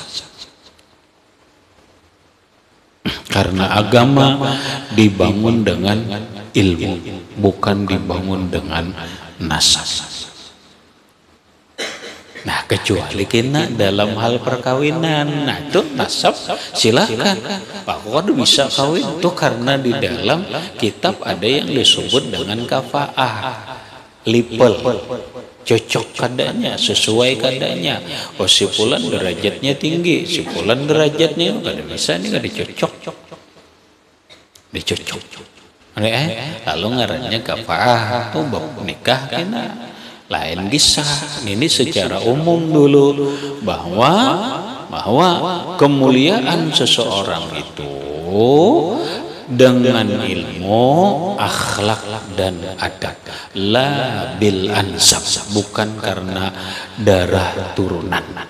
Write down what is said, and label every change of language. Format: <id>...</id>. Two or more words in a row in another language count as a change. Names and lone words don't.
<id>Karena agama dibangun dengan ilmu, bukan dibangun dengan nasab. Nah, kecuali kita dalam hal perkawinan, nah itu nasab silakan. Pak Wad bisa kawin itu karena di dalam kitab ada yang disebut dengan kafaah, lipel,</id> <bjn>cocok kadanya, sesuai kadanya.</bjn> <id>Oh, si fulan derajatnya tinggi, si fulan derajatnya kada bisa, ini kada dicocok, dicocok.</id> <bjn>Lalu ngarannya kafaah, tuh bab nikah kena.</bjn> <id>Lain kisah. Ini secara umum dulu bahwa kemuliaan seseorang itu dengan ilmu, akhlak dan adab,</id> <ar>لا بالأنساب,</ar> <id>bukan karena darah turunan.</id>